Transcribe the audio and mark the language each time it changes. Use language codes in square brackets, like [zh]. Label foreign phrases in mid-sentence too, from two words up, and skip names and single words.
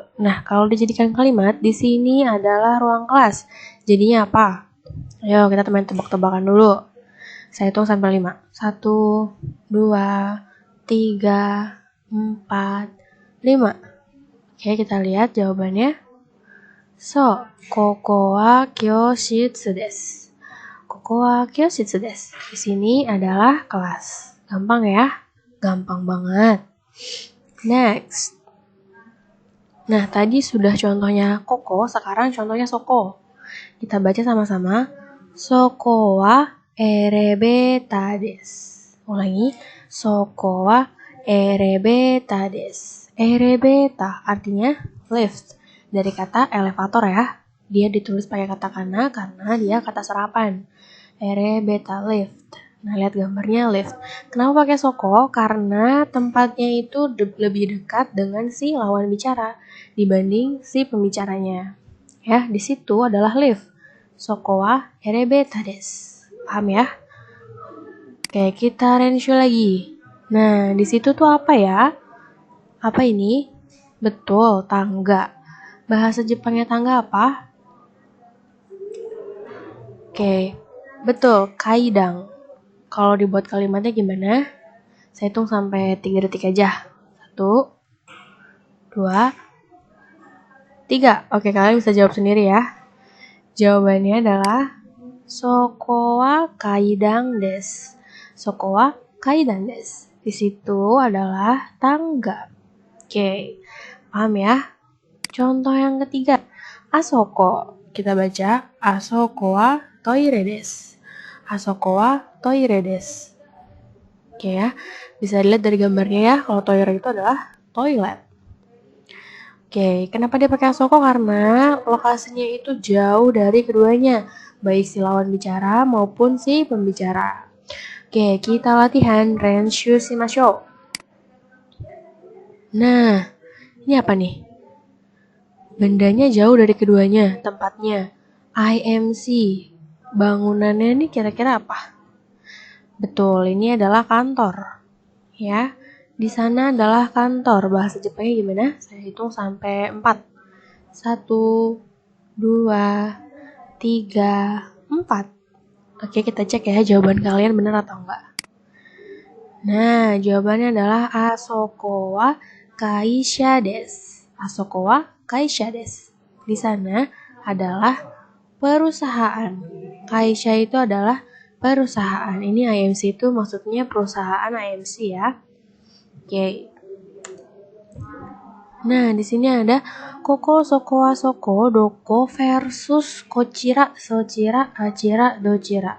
[id] Nah, kalau dijadikan kalimat, di sini adalah ruang kelas. Jadinya apa? Ayo kita main tebak-tebakan dulu. Saya hitung sampai 5. 1, 2, 3, 4, 5. Oke, kita lihat jawabannya. [ja] So, ここは教室です. ここは教室です. [id] Di sini adalah kelas. Gampang ya? Gampang banget. Next. Nah, tadi sudah contohnya koko, sekarang contohnya soko. Kita baca sama-sama. [ja] そこはエレベーターです. Ulangi. そこはエレベーターです. [id] Erebeta artinya lift. Dari kata elevator ya. Dia ditulis pakai katakana karena dia kata serapan. Erebeta lift. Nah, lihat gambarnya lift. Kenapa pakai soko? Karena tempatnya itu lebih dekat dengan si lawan bicara dibanding si pembicaranya. Ya, di situ adalah lift. [ja] そこはエレベーターです. [id] Paham ya? Oke, kita renshu lagi. Nah, di situ tuh apa ya? Apa ini? Betul, tangga. Bahasa Jepangnya tangga apa? Oke, betul, kaidang. Kalau dibuat kalimatnya gimana? Saya hitung sampai 3 detik aja. 1, 2, 3. Oke, kalian bisa jawab sendiri ya. Jawabannya adalah [ja] そこは階段です. そこは階段です. [id] Di situ adalah tangga. Oke, paham ya? Contoh yang ketiga, Asoko. Kita baca [ja] あそこはトイレです. あそこはトイレです. [id] Oke ya, bisa dilihat dari gambarnya ya, kalau toire itu adalah toilet. Oke, kenapa dia pakai asoko? Karena lokasinya itu jauh dari keduanya, baik si lawan bicara maupun si pembicara. Oke, kita latihan [ja] 練習しましょう. [id] Nah, ini apa nih? Bendanya jauh dari keduanya, tempatnya. IMC. Bangunannya ini kira-kira apa? Betul, ini adalah kantor. Ya, di sana adalah kantor. Bahasa Jepangnya gimana? Saya hitung sampai 4. 1, 2, 3, 4. Oke, kita cek ya jawaban kalian benar atau enggak. Nah, jawabannya adalah [ja] あそこは会社です. あそこは会社です. [id] Di sana adalah perusahaan. Kaisha itu adalah perusahaan. Ini IMC itu maksudnya perusahaan IMC ya. Oke. Nah, di sini ada Koko, Soko, [ja] あそこ、どこ versus こちら、そちら、あちら、どちら.